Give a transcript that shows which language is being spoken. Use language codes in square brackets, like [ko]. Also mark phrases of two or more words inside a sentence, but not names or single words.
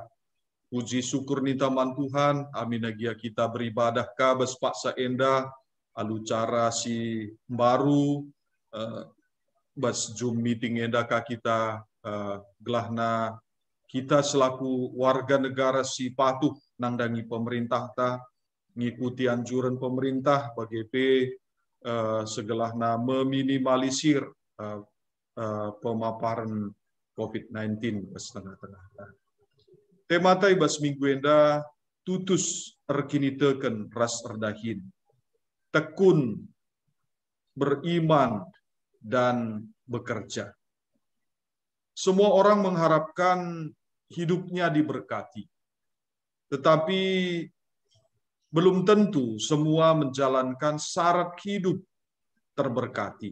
[btx] Puji syukur nita man Tuhan, amin agia kita beribadah kabes paksa endah, alu cara si baru, bas Zoom meeting endah ka kita, gelahna kita selaku warga negara si patuh nangdangi pemerintah ta, ngikuti anjuran pemerintah bagi segelahna [id] meminimalisir pemaparan COVID-19 [btx] setengah-tengah. Tematai bas minggu enda tutus erkini teken ras erdahin. [id] Tekun, beriman, dan bekerja. Semua orang mengharapkan hidupnya diberkati. Tetapi belum tentu semua menjalankan syarat hidup terberkati.